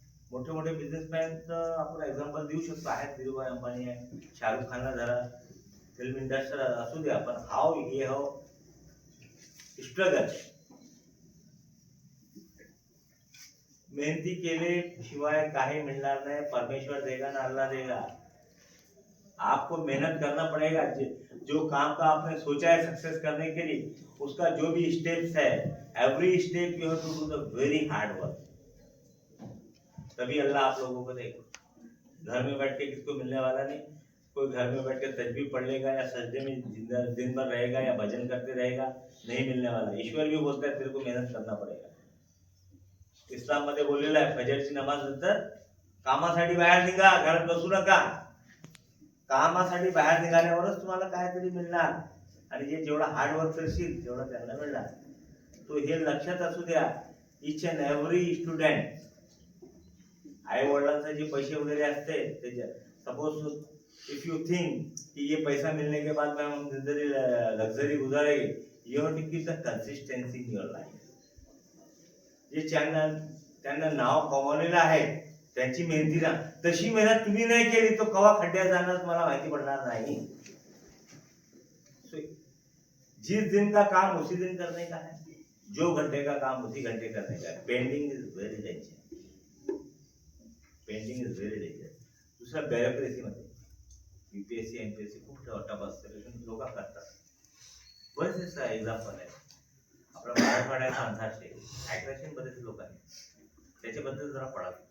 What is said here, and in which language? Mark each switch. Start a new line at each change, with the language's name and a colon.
Marathi: मोठे मोठे बिझनेसमॅनचं आपण एक्झाम्पल देऊ शकतो. आहेत धीरूभाई अंबानी आहे शाहरुख खानला जरा फिल्म इंडस्ट्री असू द्या पण हाव स्ट्रगल मेहनती केले शिवाय काही मिळणार नाही.
Hindi: परमेश्वर देगा ना अल्लाह देगा. आपको मेहनत करना पड़ेगा. जो काम का आपने सोचा है सक्सेस करने के लिए उसका जो भी स्टेप्स है
English: Every step you have to do the very hard work.
Hindi: तभी अल्लाह आप लोगों को देगा. घर में बैठ के किसको मिलने वाला नहीं. कोई घर में बैठ के तस्बीह पढ़ लेगा या सजदे में दिन भर रहेगा या भजन करते रहेगा नहीं मिलने वाला. ईश्वर भी बोलता है तेरे को मेहनत करना पड़ेगा.
Marathi: इस्लाम मध्ये बोललेलं आहे फजरची नमाज नंतर कामासाठी बाहेर निघा. घरात बसू नका. कामासाठी बाहेर निघाल्यावरच तुम्हाला काहीतरी मिळणार. आणि जे जेवढा हार्डवर्क करशील तेवढं त्यांना मिळणार. तो हे लक्षात असू द्या.
English: each and every student
Marathi: आई वडिलांचे जे पैसे वगैरे असते त्याच्या
English: suppose if you think
Hindi: कि ये पैसा मिलने के बाद मैं जिंदगी luxury गुजारेगी
English: You have to keep the consistency in your life.
Marathi: जे त्यांना नाव कमवलेलं आहे त्यांची मेहनती ना तशी मेहनत तुम्ही नाही केली तो कवा खड्ड्यात जाणार मला माहिती पडणार नाही.
Hindi: जिस दिन का काम उसी दिन करने का है. जो घंटे का काम उसी घंटे करने का है.
English: Pending is very danger. Pending is very danger.
Marathi: दुसरा ब्युरोक्रेसी मध्ये UPSC MPSC खूप टफ असतं लोक करतात. बरेच एक्झाम्पल आहे. आपला मराठवाड्याचा अंधारशे ॲट्रॅक्शन बरेच लोक आहेत. त्याच्याबद्दल जरा पडा.